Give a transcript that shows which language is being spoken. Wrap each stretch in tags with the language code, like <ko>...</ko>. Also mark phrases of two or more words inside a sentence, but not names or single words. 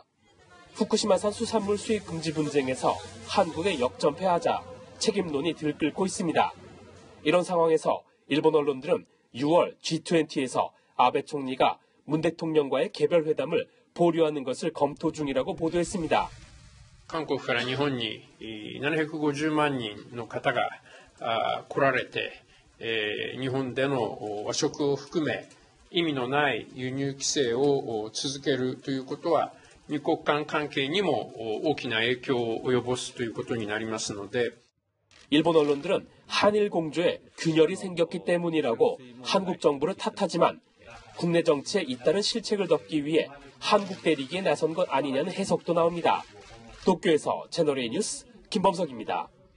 <ko>후쿠시마산 수산물 수입 금지 분쟁에서 한국에 역전패하자 책임론이 들끓고 있습니다. 이런 상황에서 일본 언론들은 6월 G20에서 아베 총리가 문 대통령과의 개별 회담을 보류하는 것을 검토 중이라고 보도했습니다.</ko> <ja>韓国から日本に750万人の方が来られて、日本での和食を含め意味のない輸入規制を続けるということは二国間関係にも大きな影響を及ぼすということになりますので</ja> <ko>일본 언론들은 한일 공조에 균열이 생겼기 때문이라고 한국 정부를 탓하지만 국내 정치에 잇따른 실책을 덮기 위해 한국 대리기에 나선 것 아니냐는 해석도 나옵니다. 도쿄에서 채널A 뉴스 김범석입니다.</ko>